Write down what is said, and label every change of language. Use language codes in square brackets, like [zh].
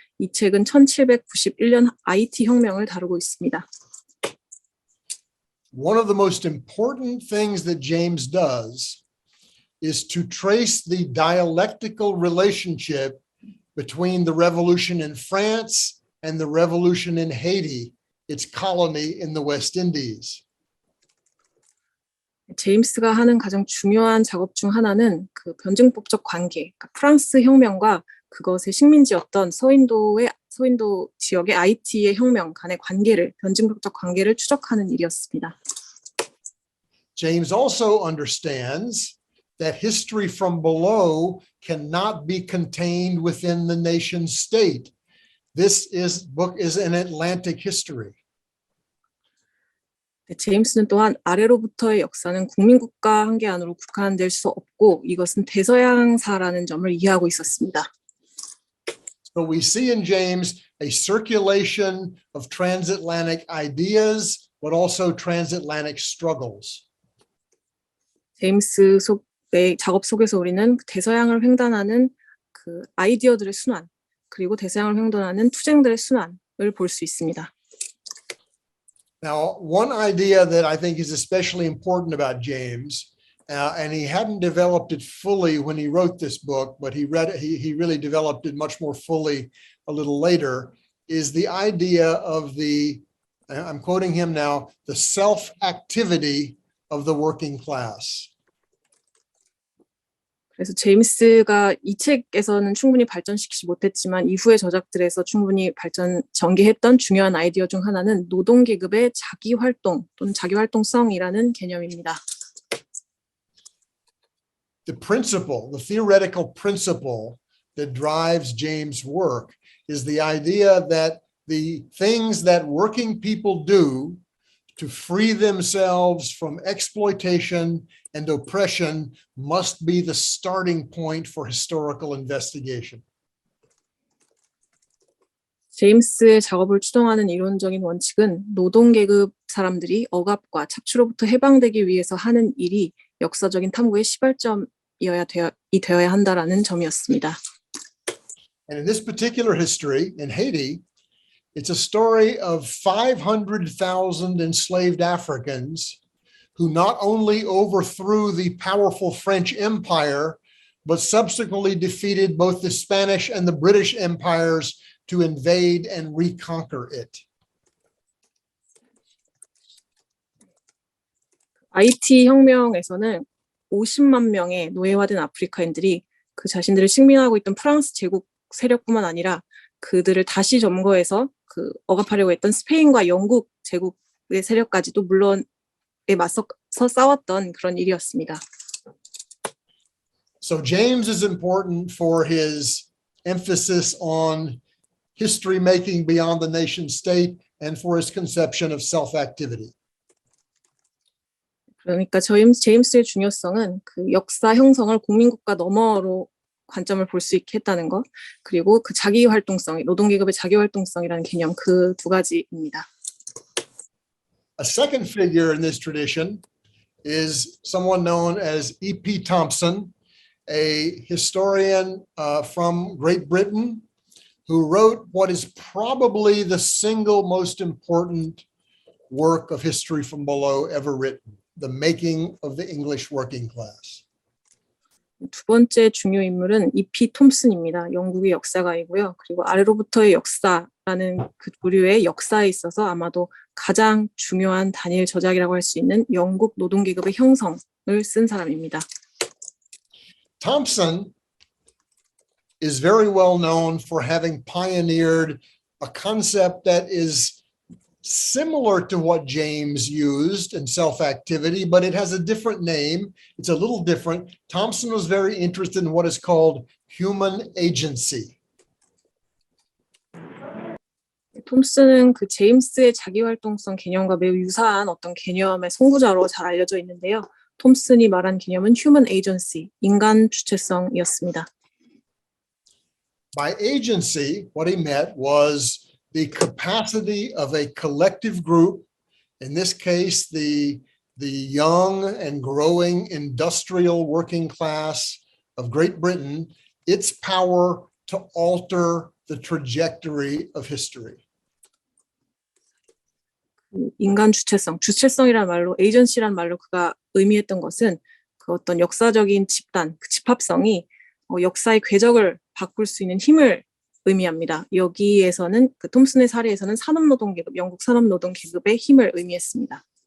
[ko] 이 책은 1791년 아이티 혁명을 다루고 있습니다. [en] One of the most important things that James does is to trace the dialectical relationship between the revolution in France and the revolution in Haiti, its colony in the West Indies. [ko] 제임스가 하는 가장 중요한 작업 중 하나는 그 변증법적 관계, 그러니까 프랑스 혁명과 그것의 식민지였던 서인도 지역의 아이티의 혁명 간의 관계를, 변증법적 관계를 추적하는 일이었습니다. [en] James also understands that history from below cannot be contained within the nation state. This book is an Atlantic history. [ko] 제임스는 또한 아래로부터의 역사는 국민국가 한계 안으로 국한될 수 없고 이것은 대서양사라는 점을 이해하고 있었습니다. [en] So we see in James a circulation of transatlantic ideas, but also transatlantic struggles. [ko] 제임스 속의 작업 속에서 우리는 대서양을 횡단하는 그 아이디어들의 순환, 그리고 대서양을 횡단하는 투쟁들의 순환을 볼 수 있습니다. [en] Now, one idea that I think is especially important about James, and he hadn't developed it fully when he wrote this book, but he really developed it much more fully a little later, is the idea of I'm quoting him now, the self-activity of the working class. [ko] 그래서 제임스가 이 책에서는 충분히 발전시키지 못했지만 이후의 저작들에서 충분히 전개했던 중요한 아이디어 중 하나는 노동계급의 자기활동 또는 자기활동성이라는 개념입니다. [en] The theoretical principle that drives James' work is the idea that the things that working people do to free themselves from exploitation and oppression must be the starting point for historical investigation. [ko] 제임스의 작업을 추동하는 이론적인 원칙은 노동계급 사람들이 억압과 착취로부터 해방되기 위해서 하는 일이 역사적인 탐구의 시발점이어야 한다라는 점이었습니다. [en] And in this particular history in Haiti, it's a story of 500,000 enslaved Africans who not only overthrew the powerful French Empire, but subsequently defeated both the Spanish and the British empires to invade and reconquer it. [ko] IT 혁명에서는 50만 명의 노예화된 아프리카인들이 그 자신들을 식민하고 있던 프랑스 제국 세력뿐만 아니라 그들을 다시 점거해서 그 억압하려고 했던 스페인과 영국 제국의 세력까지도 물론에 맞서 싸웠던 그런 일이었습니다. [en] So James is important for his emphasis on history making beyond the nation state and for his conception of self-activity. [ko] 그러니까 제임스의 중요성은 그 역사 형성을 국민국가 너머로 관점을 볼 수 있게 했다는 것, 그리고 그 자기 활동성, 노동계급의 자기 활동성이라는 개념 그 두 가지입니다. [en] A second figure in this tradition is someone known as E.P. Thompson, a historian from Great Britain who wrote what is probably the single most important work of history from below ever written, The Making of the English Working Class. [ko] 두 번째 중요 인물은 E.P. 톰슨입니다. 영국의 역사가이고요. 그리고 아래로부터의 역사라는 그 부류의 역사에 있어서 아마도 가장 중요한 단일 저작이라고 할 수 있는 영국 노동계급의 형성을 쓴 사람입니다. [en] Thompson is very well known for having pioneered a concept that is similar to what James used in self-activity, but it has a different name. It's a little different. Thompson was very interested in what is called human agency. [ko] 톰슨은 그 제임스의 자기활동성 개념과 매우 유사한 어떤 개념의 선구자로 잘 알려져 있는데요. 톰슨이 말한 개념은 human agency, 인간 주체성이었습니다. By agency, what he meant was the capacity of a collective group, in this case, the young and growing industrial working class of Great Britain, its power to alter the trajectory of history. 인간 주체성이라는 말로, 에이전시라는 말로 그가 의미했던 것은 그 어떤 역사적인 집단, 그 집합성이 역사의 궤적을 바꿀 수 있는 힘을 의미합니다. 여기에서는 그 톰슨의 사례에서는 산업노동계급, 영국 산업노동계급의 힘을 의미했습니다.